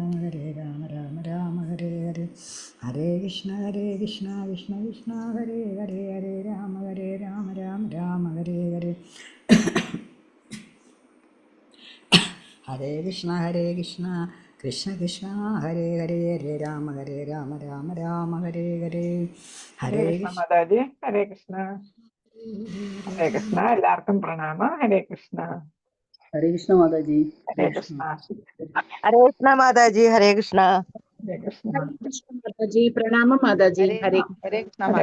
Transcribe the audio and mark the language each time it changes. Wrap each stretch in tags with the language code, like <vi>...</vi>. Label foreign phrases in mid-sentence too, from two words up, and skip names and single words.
<sa>രാമ ഹരേ ഹരേ ഹരേ കൃഷ്ണ കൃഷ്ണ ഹരേ ഹരേ ഹരേ രാമ ഹരേ ഹരേ ഹരേ കൃഷ്ണ കൃഷ്ണ ഹരേ ഹരേ ഹരേ രാമ രാമ ഹരേ ഹരേ ഹരേ കൃഷ്ണ മാതാജി. ഹരേ കൃഷ്ണ. ഹരേ കൃഷ്ണ.</sa> <ml>എല്ലാവർക്കും പ്രണാമം.</ml> <sa>ഹരേ കൃഷ്ണ. ഹരേ കൃഷ്ണ മാതാജി. ഹരേ കൃഷ്ണ. ഹരേ കൃഷ്ണ മാതാജി. ഹരേ കൃഷ്ണ. ഹരേ കൃഷ്ണ. ഹരേ കൃഷ്ണ മാതാജി. പ്രണാമം മാതാജി. ഹരേ ഹരേ കൃഷ്ണ ഹരേ</sa>